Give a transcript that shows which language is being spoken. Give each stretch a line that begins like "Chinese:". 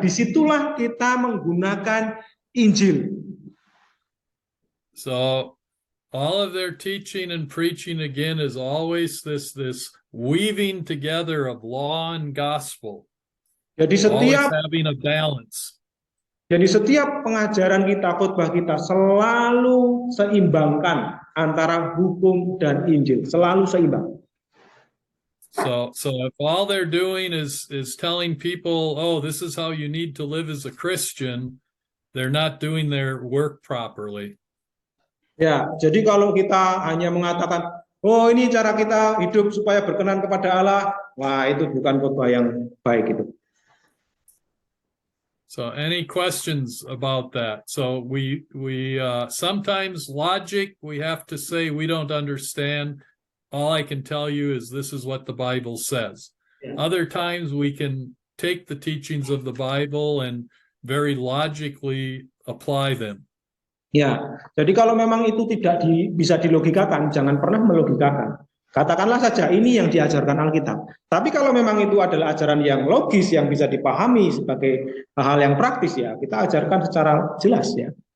Indonesian: Disitulah kita menggunakan Injil.
English: So all of their teaching and preaching again is always this weaving together of law and gospel.
Indonesian: Jadi
English: always having a balance.
Indonesian: Jadi setiap pengajaran kita, khotbah kita selalu seimbangkan antara hukum dan Injil, selalu seimbang.
English: So if all they're doing is telling people, oh, this is how you need to live as a Christian, they're not doing their work properly.
Indonesian: Ya, jadi kalau kita hanya mengatakan, oh ini cara kita hidup supaya berkenan kepada Allah, wah itu bukan khotbah yang baik itu.
English: So any questions about that? So we sometimes logic, we have to say we don't understand. All I can tell you is this is what the Bible says. Yeah. Other times we can take the teachings of the Bible and very logically apply them.
Indonesian: Ya, jadi kalau memang itu tidak bisa dilogikakan, jangan pernah melogikakan. Katakanlah saja ini yang diajarkan Alkitab. Tapi kalau memang itu adalah ajaran yang logis, yang bisa dipahami sebagai hal yang praktis ya, kita ajarkan secara jelas ya.